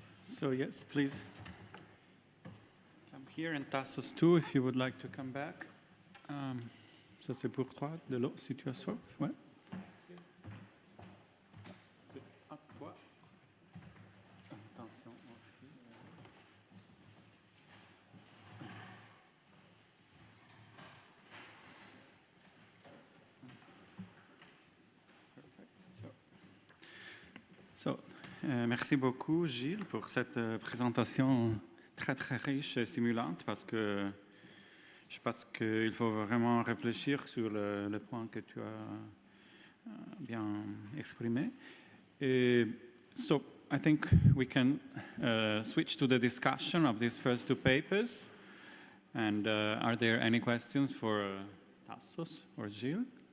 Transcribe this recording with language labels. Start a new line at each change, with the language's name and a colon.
English: So yes, please come here, and Tassos too, if you would like to come back.
French: Ça c'est pour toi, de l'eau, si tu as soif. Ouais. C'est à toi. Attention aux filles. Merci beaucoup, Gilles, pour cette présentation très, très riche et stimulante, parce que je pense qu'il faut vraiment réfléchir sur le point que tu as bien exprimé.
English: So I think we can switch to the discussion of these first 2 papers. And are there any questions for Tassos or Gilles?